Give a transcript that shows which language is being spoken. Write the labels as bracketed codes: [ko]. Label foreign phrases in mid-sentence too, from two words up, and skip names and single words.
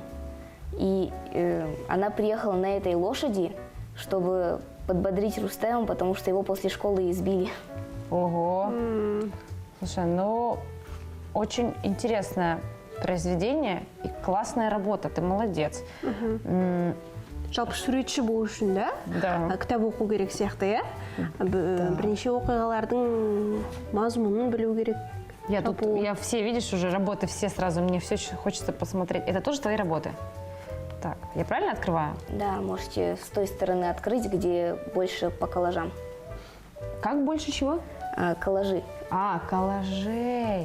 [ru] И она приехала на этой лошади, чтобы подбодрить Рустема, потому что его после школы избили. Ого. Слушай, ну, очень интересное произведение и классная работа. Ты молодец. [kk] Жалпы суретші болу үшін [ru] Да. [kk] кітап оқу керек сияқты, иә? Бірнеше оқиғалардың мазмұнын білу керек. [ru] Я все, видишь, уже работы все сразу, мне все хочется посмотреть. Это тоже твои работы? Так, я правильно открываю? Да, можете с той стороны открыть, где больше по коллажам. Как больше чего? Коллажи. Коллажей.